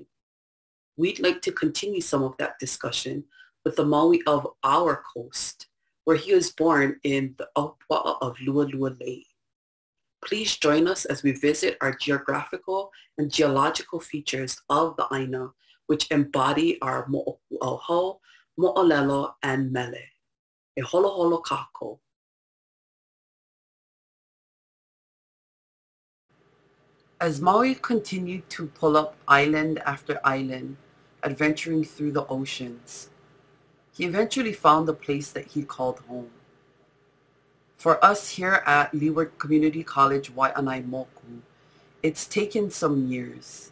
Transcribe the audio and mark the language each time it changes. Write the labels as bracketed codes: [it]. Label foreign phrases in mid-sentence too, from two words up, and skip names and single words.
[en] We'd like to continue some of that discussion with the Maui of our coast, where he was born in the aupua'a of Lu'ulu'ulei. Please join us as we visit our geographical and geological features of the aina, which embody our [haw] mo'oku'auhau, mo'olelo, [en] and mele. [haw] E holo holo kākou. [en] As Maui continued to pull up island after island, adventuring through the oceans, he eventually found the place that he called home. For us here at Leeward Community College Waiʻanae Moku, it's taken some years.